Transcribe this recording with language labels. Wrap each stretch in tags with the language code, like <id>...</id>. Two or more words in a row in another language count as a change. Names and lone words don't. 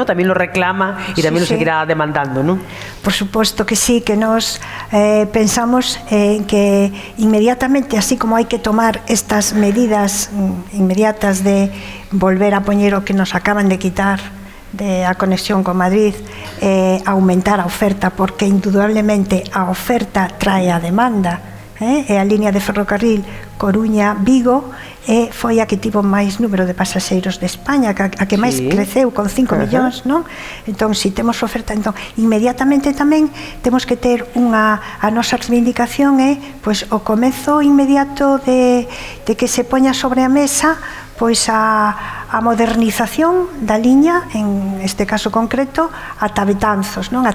<es>También lo reclama y también lo seguirá demandando, ¿no? Por supuesto que sí, que nos pensamos que inmediatamente, así como hay que tomar estas medidas inmediatas de volver a poner o que nos acaban de quitar de a conexión con Madrid, aumentar a oferta, porque indudablemente a oferta trae a demanda.</es> <gl>A línea de ferrocarril Coruña-Vigo foi a que tivo máis número de pasaxeiros de España, a que máis creceu con 5 millóns, non? Entón, se temos oferta, entón, inmediatamente tamén temos que ter a nosa reivindicación pois, o comezo inmediato de que se poña sobre a mesa pois a modernización da liña, en este caso concreto, ata Betanzos, non?</gl>